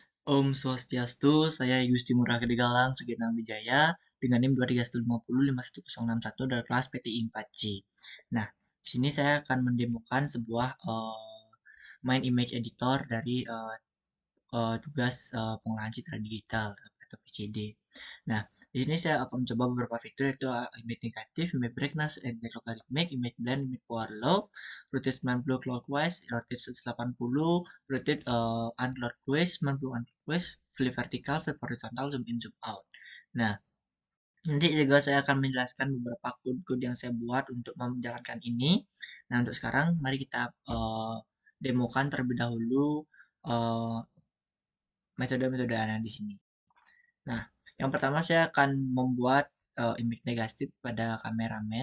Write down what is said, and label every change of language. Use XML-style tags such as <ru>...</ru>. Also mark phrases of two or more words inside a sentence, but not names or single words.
<ban>Om Swastiastu,</ban> <id>saya Gusti Ngurah Gede Galang, Sugiana Wijaya, dengan NIM 23150 51061 dari kelas PTI 4C. Nah, di sini saya akan mendemokan sebuah</id> <en>main image editor</en> <id>dari tugas pengolahan citra digital atau PCD. Nah, di sini saya akan mencoba beberapa fitur yaitu image negatif,</id> <en>image brightness, image logarithmic, image blend, image power law, rotate 90 clockwise, rotate 180, rotate unclockwise, 90 unclockwise, flip vertical, flip horizontal, zoom in, zoom out.</en> <id>Nah, nanti juga saya akan menjelaskan beberapa code-code yang saya buat untuk menjalankan ini. Nah, untuk sekarang mari kita demokan terlebih dahulu uh, metode-metode aneh di sini. Nah, yang pertama saya akan membuat image negatif pada kameramen.</id>